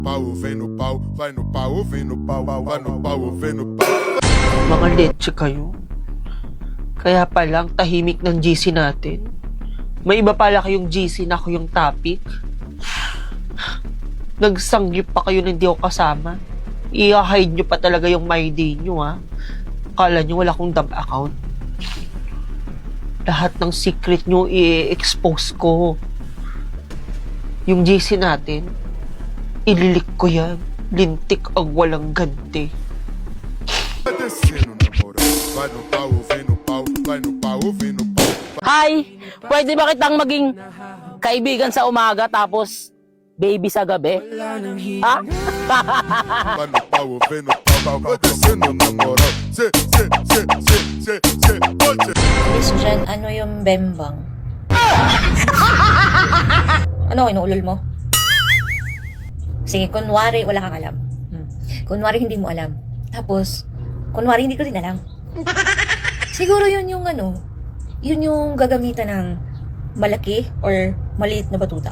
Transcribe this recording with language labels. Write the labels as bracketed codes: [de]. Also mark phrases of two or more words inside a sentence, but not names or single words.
[pt] Pau, vem no pau, vai no pau, vem no pau, vai no pau, vem no pau. [tl] Mga leche kayo. Kaya palang tahimik ng GC natin. May iba pala kayong GC na ako yung topic. Nagsanggip pa kayo na hindi ako kasama. I-hide nyo pa talaga yung my day nyo, ha? Akala nyo wala akong [en] dump account. [tl] Lahat ng secret nyo i-expose ko. Yung GC natin, ililik ko yan. Lintik ang walang ganti. [pt] Vai descendo na moral, vai no pau, vem no pau, vai no pau, vem no pau. [en] Hi! [tl] Pwede ba kitang maging kaibigan sa umaga tapos baby sa gabi? Ha? [pt] Vai no pau, vem no pau, vai descendo na moral. [es] Se, oye. [tl] Miss Jen, ano yung bembang? Ano, inuulol mo? Sige, kunwari wala kang alam. Kunwari hindi mo alam. Tapos, kunwari hindi ko din alam. Siguro yun yung yun yung gagamitan ng malaki or maliit na batuta.